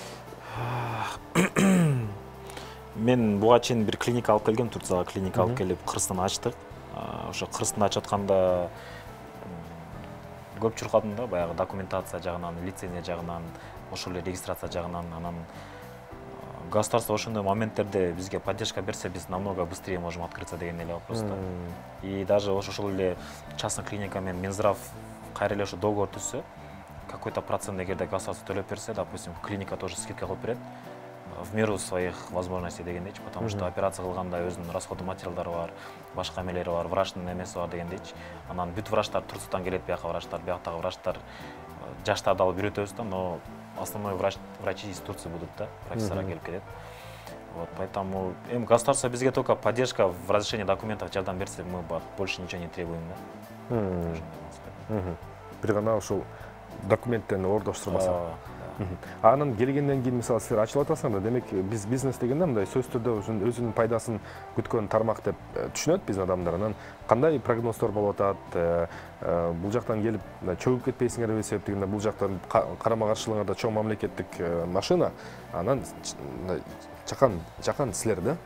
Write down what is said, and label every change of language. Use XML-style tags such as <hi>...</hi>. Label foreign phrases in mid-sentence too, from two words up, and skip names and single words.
<ky>Мен буга чейин бир клиника алып келгем, Турцияга клиника алып келип, Кырстан ачтык. Ошо Кырстан ачып атканда көп чуркадым да, баягы документация жагынан, лицензия жагынан, ошол эле регистрация жагынан, анан государство ошондой моменттерде бизге поддержка берсе, биз</ky> <ru>намного быстрее можем открыться</ru> <ky>деген эле вопрос да.</ky> <ru>И даже</ru> <ky>ошол эле частный клиника менен Минздрав кайра эле ошо договор түзсө,</ky> <ru>какой-то процент</ru> <ky>эгерде государство төлөп берсе, допустим, клиника</ky> <ru>тоже скидка</ru> <ky>кылып берет</ky> <ru>в меру своих возможностей</ru> <ky>дегендейчи,</ky> <ru>потому что операция</ru> <ky>кылганда өзүнүн расходный материалдары бар, башка эмелери бар, врачтын эмеси бар дегендейчи. Анан бүт врачтар Турциядан келет, бияка врачтар, бияктагы врачтар жаштарды алып үйрөтөбүз да,</ky> <ru>но основной врачи из Турции будут, да, профессора</ru> <ky>келип келет.</ky> <ru>Вот, поэтому государство бизге только поддержка в разрешении документов</ru> <ky>жардам берсе,</ky> <ru>мы больше ничего не требуем, да.</ru> <ky>Бир гана ушул документтен ордоштурбаса. Анан келгенден кийин мисалы силер ачылып атасыңар да, демек биз бизнес дегенде мындай сөз түрдө өзүнүн пайдасын күткөн тармак деп түшүнөт биз адамдар. Анан кандай прогноздор болуп атат? Бул жактан келип чөгүп кетпейсиңерби себептигинде бул жактан карама каршылыгыңарда чоң мамлекеттик машина, анан жакан силер да.</ky>